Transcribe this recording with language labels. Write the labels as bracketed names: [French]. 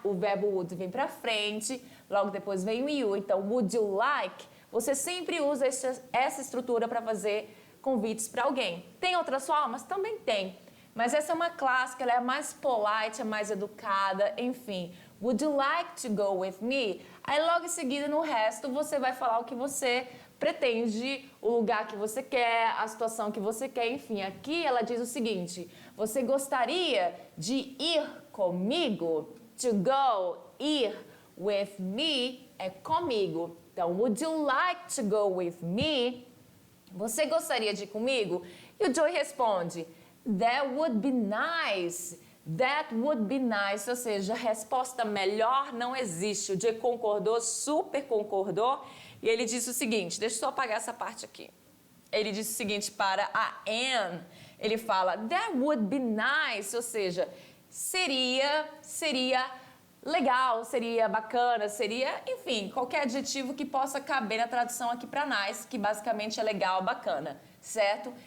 [Portuguese] O verbo would vem para frente, logo depois vem o you. Então, [English] would you like? [Portuguese] Você sempre usa essa estrutura para fazer convites para alguém. Tem outras formas? Também tem. Mas essa é uma clássica, ela é mais polite, é mais educada, enfim. [English] Would you like to go with me? [Portuguese] Aí logo em seguida, no resto, você vai falar o que você pretende, o lugar que você quer, a situação que você quer, enfim. Aqui ela diz o seguinte: você gostaria de ir comigo? [English] To go, ir, with me [Portuguese] é comigo. [English] Então, would you like to go with me? [Portuguese] Você gostaria de ir comigo? E o Joey responde, [English] that would be nice. That would be nice, [Portuguese] ou seja, a resposta melhor não existe. O Joey concordou, super concordou. E ele disse o seguinte, deixa eu só apagar essa parte aqui. Ele disse o seguinte para a Anne, ele fala, [English] that would be nice, [Portuguese] ou seja, seria legal, seria bacana, seria, enfim, qualquer adjetivo que possa caber na tradução aqui para nice, que basicamente é legal, bacana, certo?